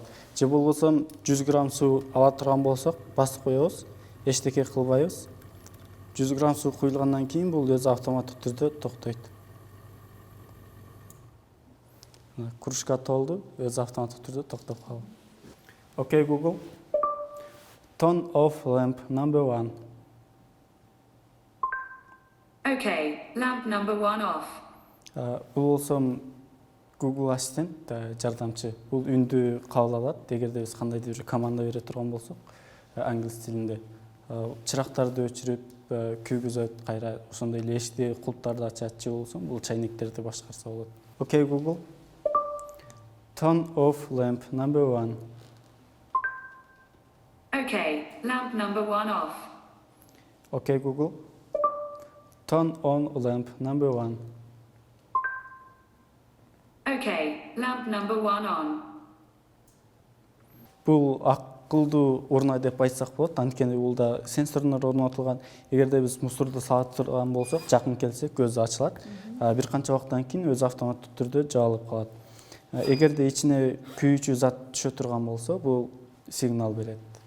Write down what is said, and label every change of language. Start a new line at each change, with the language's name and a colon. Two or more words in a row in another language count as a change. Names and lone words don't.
Kyrgyz: Же болбосо 100 грамм суу ала турган болсок, басып коебуз, эчтеке кылбайбыз. 100 грамм суу куюлгандан кийин бул өзү автоматтык түрдө токтойт. Кружка толду, өзү автоматтык түрдө токтоп калды.
English: Okay, Google. Turn off lamp number 1. Okay, lamp number 1 off.
Kyrgyz: Бул болсо Google Assistant жардамчы. Бул үндү кабыл алат. Эгерде биз кандайдыр бир команда бере турган болсок, англис тилинде чырактарды өчүрүп, күйгүзөт, кайра ошондой эле эшикти кулптарды ачат же болсо бул чайнектерди башкарса болот.
English: Okay, Google. Turn off lamp number 1. Okay, lamp number 1 off. Okay, Google. Turn on lamp number 1. Okay, lamp number 1 on.
Kyrgyz: Бул акылдуу урна деп айтсак болот, анткени бул да сенсорлор орнотулган. Эгерде биз мусорду сала турган болсок, жакын келсек көзү ачылат. Бир канча убакыттан кийин өзү автоматтык түрдө жабылып калат. Эгерде ичине күйүүчү зат түшө турган болсо, бул сигнал берет.